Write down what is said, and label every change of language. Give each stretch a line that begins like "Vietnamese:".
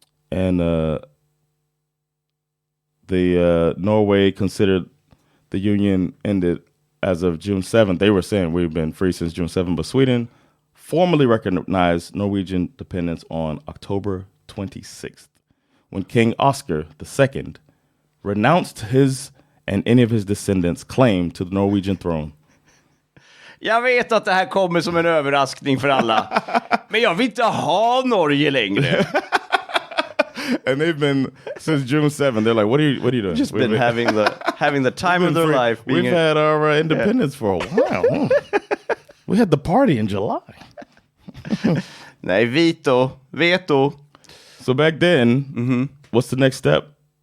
English: And Norway considered the union ended as of June 7th. They were saying we've been free since June 7th, but Sweden formally recognized Norwegian independence on October 26th, when King Oscar II renounced his and any of his descendants' claim to the Norwegian throne.
Swedish: Jag vet att det här kommer som en överraskning för alla. Men jag vill inte ha Norge längre.
English: And they've been since June 7th. They're like, what are you doing? Just been having the time of their life. We've had our independence for a while. We had the party in July.
Swedish: Nej, veto.
English: So back then, what's the next step?